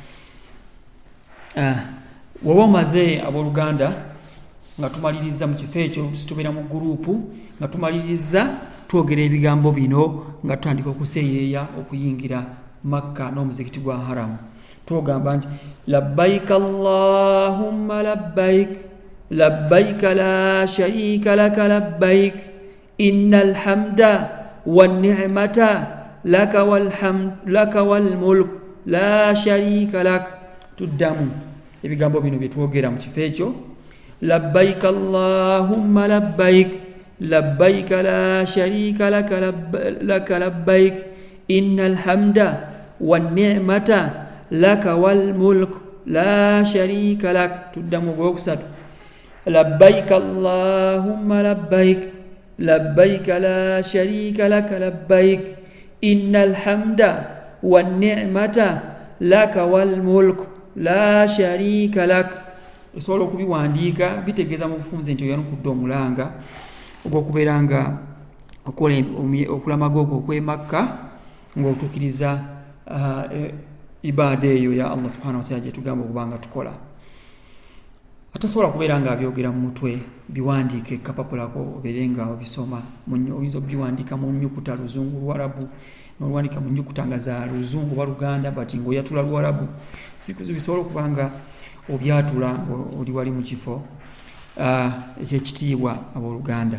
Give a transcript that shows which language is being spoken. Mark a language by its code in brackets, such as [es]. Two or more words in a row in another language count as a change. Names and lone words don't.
[lg] Woba omaze abooluganda nga tumaliriza mu kifo ekyo, tubeera mu gurupu nga tumaliriza twogera ebigambo bino nga tutandika okuseeyeeya okuyingira Makka n'omuzikiti gwa Haramu. Tugamba nti [ar] لبيك اللهم لبيك لبيك لا شريك لك لبيك إن الحمد والنعمة لك والملك لا شريك لك. [lg] Tuddamu ebigambo bino bye twogera mu kifo ekyo. [ar] لبيك اللهم لبيك لبيك لا شريك لك لبيك إن الحمد والنعمة لك والملك لا شريك لك. [lg] Tuddamu ogwokusatu. [ar] لبيك اللهم لبيك لبيك لا شريك لك لبيك إن الحمد والنعمة لك والملك لا شريك لك. [lg] osobola okubiwandiika bitegeeza mu bufunze nti oyanukudde omulanga ogw'okubeera nga okola okulamaga okwo okw'e Makka ng'otuukiriza ibaada eyo ya Allah [ar] سبحانه وتعالى [lg] gye tugamba okubanga tukola. Atasobola kubeera nga abyogera mu mutwe, biwandiike kapapulako obeere nga obisoma. Oyinza obiwandiika mu nnyukuta Luzungu, Luwarabu, n'oluwandiika mu nnyukuta nga za Luzungu oba Luganda, bati ng'oyatula Luwarabu. Bisobola okuba nga obyatula oli wali mu kifo ekyekitiibwa abooluganda.